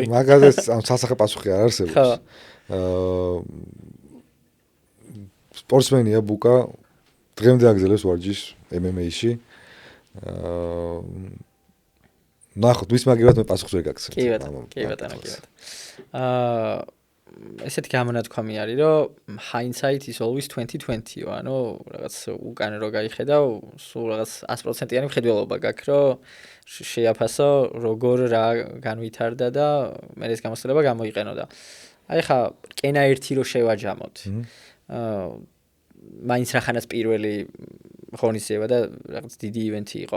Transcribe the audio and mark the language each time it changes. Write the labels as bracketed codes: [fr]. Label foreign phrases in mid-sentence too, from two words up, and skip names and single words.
[ka] მაგაზე სასახე პასუხი არ არსებობს. სპორტსმენია ბუკა, დღემდე აგზელებს ვარჯიშს MMA-ში. ნახოთ, ვის მაგივრად მე პასუხს ვერ გაგცემ. კი ბატონო. ესეთი გამონათქვამი არის, რომ [en] hindsight is always 2020- [ka] ო, ანუ რაღაც უკან რო გაიხედავ, სულ რაღაც 100%-იანი მხედველობა გაქვს, რომ შეაფასო როგორ რა განვითარდა და მე ეს გამოსწორება გამოიყენო და აი ხა რკენა 1 რო შევაჯამოთ. მაინც რახანაც პირველი ღონისძიება და რაღაც დიდი ივენთი იყო.